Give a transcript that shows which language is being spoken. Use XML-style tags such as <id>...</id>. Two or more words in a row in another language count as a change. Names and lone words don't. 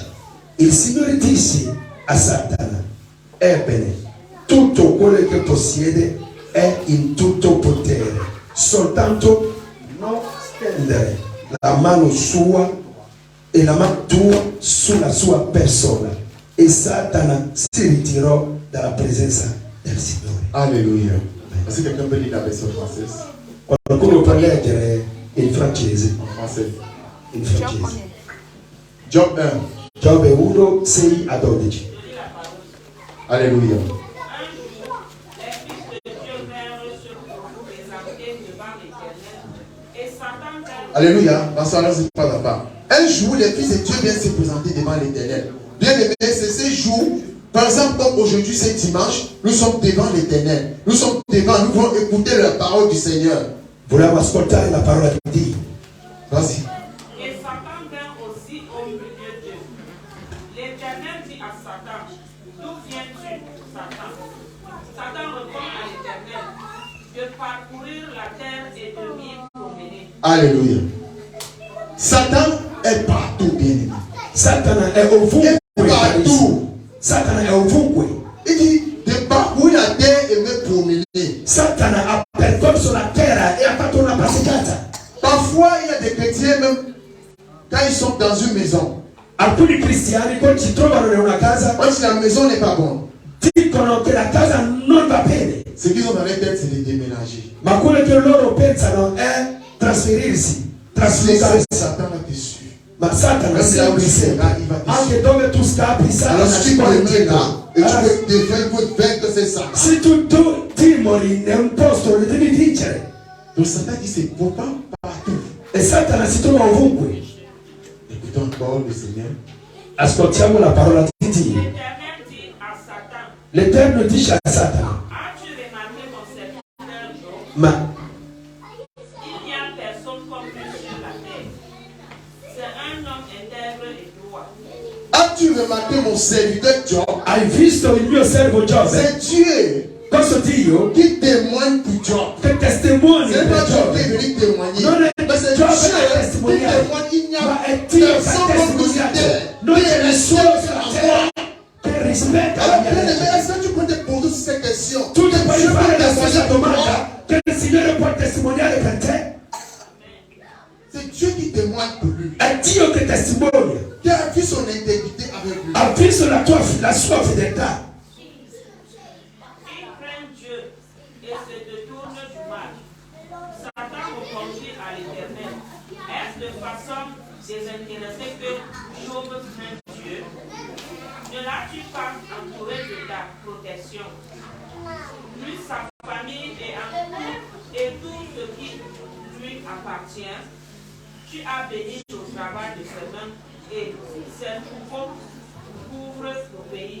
<it>Il Signore disse a Satana: ebbene, tutto quello che possiede è in tutto potere, soltanto non stendere la mano sua e la mano tua sulla sua persona. E Satana si ritirò dalla presenza del Signore.</it> <fr>Alléluia. Est-ce que quelqu'un peut lire la version française?</fr> <it>Qualcuno può leggere in francese?</it> <fr>En français.</fr> <it>In francese. Job 1. Giobbe 1, 6 a 12.</it> <fr>Alléluia. Alléluia. Parce que c'est pas là-bas. Un jour, les fils de Dieu viennent se présenter devant l'Éternel. Bien aimé, c'est ce jour. Par exemple, comme aujourd'hui, c'est dimanche, nous sommes devant l'Éternel. Nous sommes devant, nous voulons écouter la parole du Seigneur.</fr> <it>Vogliamo ascoltare la parola di Dio.</it> <fr>Vas-y. Et Satan vint aussi au milieu d'eux. L'Éternel dit à Satan: d'où viens-tu, Satan? Satan répond à l'Éternel: de parcourir la terre et de m'y promener. Alléluia. Satan est partout, bien aimé.</fr> <it>Satana è ovunque.</it> <fr>Partout.</fr> <it>Satana è ovunque.</it> <fr>Il dit,</fr> <it>Satana ha percorso la terra e ha fatto una passeggiata.</it> <fr>Parfois, il y a des chrétiens, même quand ils sont dans une maison,</fr> <it>Alcuni cristiani quando si trovano in una casa</it> <fr>quand la maison n'est pas bonne,</fr> <it>dicono che la casa non va bene,</it> <fr>ce qu'ils ont dans leur tête, c'est de déménager.</fr> <it>ma quello che loro pensano è trasferirsi, traslocarsi.</it> <fr>Satan va te suivre.</fr> <it>Ma Satana</it> <fr>Même là où tu</fr> <it>sempre,</it> <fr>seras, il va te</fr> <it>anche</it> <fr>suivre.</fr> <it>dove tu scappi, Satana</it> <fr>Alors si</fr> <it>ci</it> <fr>tu</fr> <it>porta</it> <fr>demeures là,</fr> <it>dietro.</it> <fr>et tu</fr> <it>Allora,</it> <fr>veux défendre, il faut vaincre ces Satan.</fr> <it>se tu dimori in un posto, lo devi vincere.</it> <fr>Donc Satan dit, c'est pourquoi partout.</fr> <it>E Satana si trova ovunque.</it> <fr>Écoutons encore le Seigneur.</fr> <it>Ascoltiamo la parola di Dio.</it> <fr>L'Éternel dit à Satan,</fr> <it>L'Eterno dice a Satana,</it> <fr>as-tu remarqué mon serviteur Job?</fr> <it>ma</it> <fr>Il n'y a personne comme lui sur la terre. C'est un homme intègre et droit. As-tu remarqué mon serviteur Job?</fr> <it>hai visto il mio servo Giobbe?</it> <fr>C'est Dieu</fr> <it>Questo Dio</it> <fr>qui témoigne pour Job.</fr> <it>che testimonia</it> <fr>C'est pas</fr> <it>per</it> <fr>Job qui est</fr> <it>Giobbe.</it> <fr>venu témoigner.</fr> <it>Non è</it> <fr>Mais c'est</fr> <it>Giobbe</it> <fr>Dieu</fr> <it>che ha</it> <fr>qui</fr> <it>testimoniato,</it> <fr>témoigne. Il n'y a</fr> <it>ma è Dio che</it> <fr>personne</fr> <it>ha</it> <fr>comme nous sur</fr> <it>testimoniato.</it> <fr>terre.</fr> <it>Non</it> <fr>Qui</fr> <it>c'è</it> <fr>est le</fr> <it>nessuno</it> <fr>seul</fr> <it>sulla</it> <fr>en</fr> <it>terra</it> <fr>moi.</fr> <it>che rispetta la</it> <fr>Alors,</fr> <it>mia</it> <fr>bien aimé,</fr> <it>legge.</it> <fr>est-ce que tu peux te poser ces questions?</fr> <it>Tu ti puoi</it> <fr>Dieu</fr> <it>fare</it> <fr>peut</fr> <it>la stessa</it> <fr>témoigner pour moi.</fr> <it>domanda che il Signore può testimoniare per te.</it> <fr>C'est Dieu qui témoigne pour lui.</fr> <it>È Dio che testimonia.</it> <fr>Qui a vu son intégrité avec lui.</fr> <it>Ha visto la sua fedeltà.</it> <fr>Il craint Dieu et se détourne du mal. Satan répondit à l'Éternel, est-ce de façon désintéressée que Job craint Dieu? Ne l'as-tu pas entouré de ta protection? Lui, sa famille et tout ce qui lui appartient, tu as béni au travail de ses mains et ses troupeaux couvrent le pays.</fr>